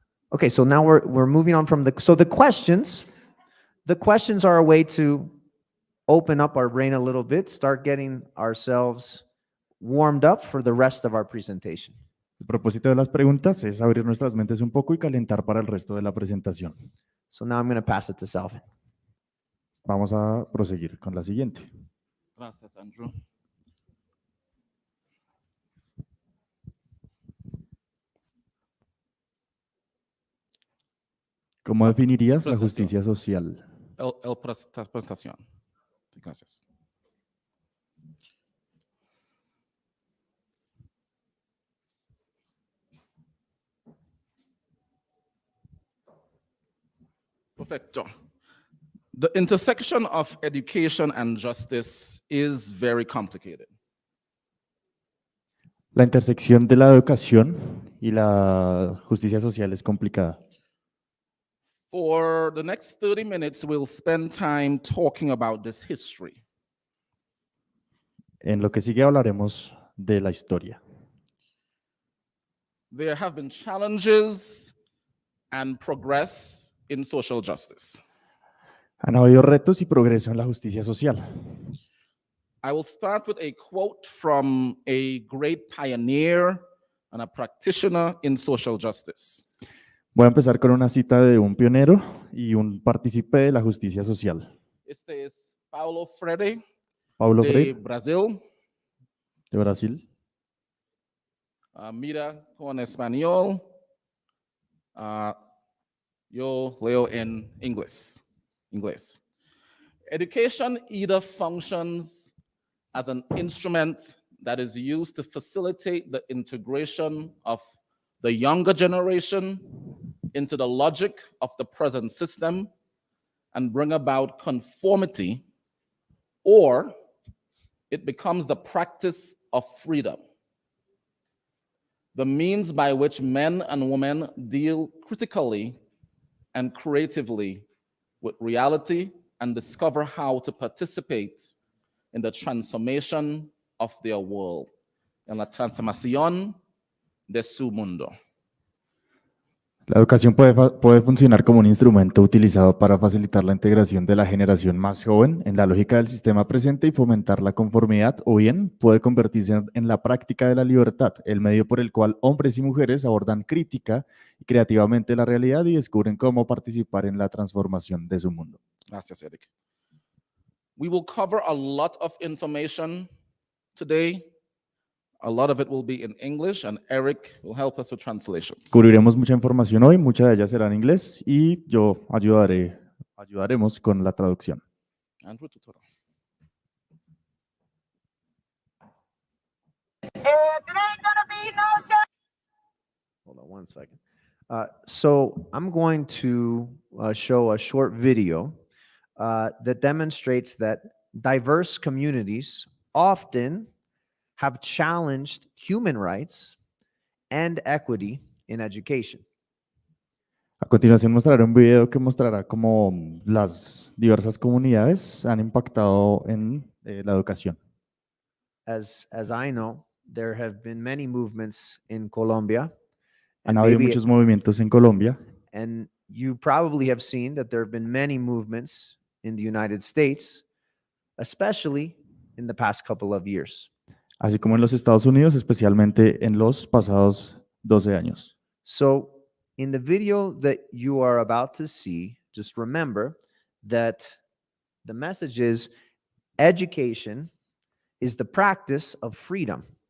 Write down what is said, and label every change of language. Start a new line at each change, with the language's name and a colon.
English: Okay, so now we're moving on from the questions. The questions are a way to open up our brain a little bit, start getting ourselves warmed up for the rest of our presentation.
Spanish: El propósito de las preguntas es abrir nuestras mentes un poco y calentar para el resto de la presentación.
English: So now I'm going to pass it to Salvin.
Spanish: Vamos a proseguir con la siguiente. Gracias, Andrew. ¿Cómo definirías la justicia social? presentación. Gracias. Perfecto.
English: The intersection of education and justice is very complicated.
Spanish: La intersección de la educación y la justicia social es complicada.
English: For the next 30 minutes, we'll spend time talking about this history.
Spanish: En lo que sigue hablaremos de la historia.
English: There have been challenges and progress in social justice.
Spanish: Han habido retos y progreso en la justicia social.
English: I will start with a quote from a great pioneer and a practitioner in social justice.
Spanish: Voy a empezar con una cita de un pionero y un partícipe de la justicia social. Este es Paulo Freire, Paulo de Freire, Brasil. de Brasil. Mira con español. Yo leo en inglés.
English: Education either functions as an instrument that is used to facilitate the integration of the younger generation into the logic of the present system and bring about conformity, or it becomes the practice of freedom, the means by which men and women deal critically and creatively with reality and discover how to participate in the transformation of their world,
Spanish: en la transformación de su mundo. La educación puede funcionar como un instrumento utilizado para facilitar la integración de la generación más joven en la lógica del sistema presente y fomentar la conformidad, o bien puede convertirse en la práctica de la libertad, el medio por el cual hombres y mujeres abordan crítica y creativamente la realidad y descubren cómo participar en la transformación de su mundo. Gracias, Eric.
English: We will cover a lot of information today. A lot of it will be in English, and Eric will help us with translations.
Spanish: Cubriremos mucha información hoy, mucha de ella será en inglés y yo ayudaremos con la traducción. Andrew Tutoro.
English: Hold on one second. So I'm going to show a short video that demonstrates that diverse communities often have challenged human rights and equity in education.
Spanish: A continuación mostraré un video que mostrará cómo las diversas comunidades han impactado en la educación.
English: As I know, there have been many movements in Colombia.
Spanish: Han habido muchos movimientos en Colombia.
English: And you probably have seen that there have been many movements in the United States, especially in the past couple of years.
Spanish: Así como en los Estados Unidos, especialmente en los pasados 12 años.
English: So in the video that you are about to see, just remember that the message is education is the practice of freedom.